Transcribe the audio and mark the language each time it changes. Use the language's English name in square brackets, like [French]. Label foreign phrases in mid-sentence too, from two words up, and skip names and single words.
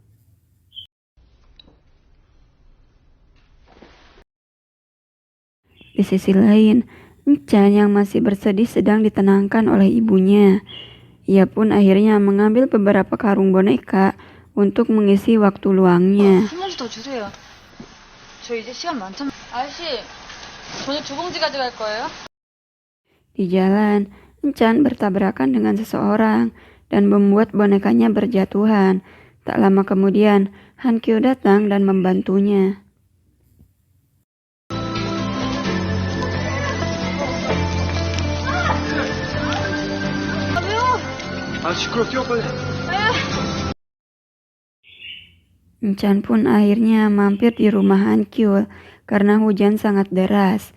[Indonesian] Di sisi lain, Chan yang masih bersedih sedang ditenangkan oleh ibunya. Ia pun akhirnya mengambil beberapa karung boneka untuk mengisi waktu luangnya. [Korean] 한 봉지 더 주세요. 저 이제 시간 많잖아. 아저씨, 저녁 2봉지 가져갈 거예요? [Indonesian] Di jalan, Chan bertabrakan dengan seseorang dan membuat bonekanya berjatuhan. Tak lama kemudian, Han Kyul datang dan membantunya. [Korean] 시끄러 뛰어 빨리. [Indonesian] Chan pun akhirnya mampir di rumah Han Kyul karena hujan sangat deras.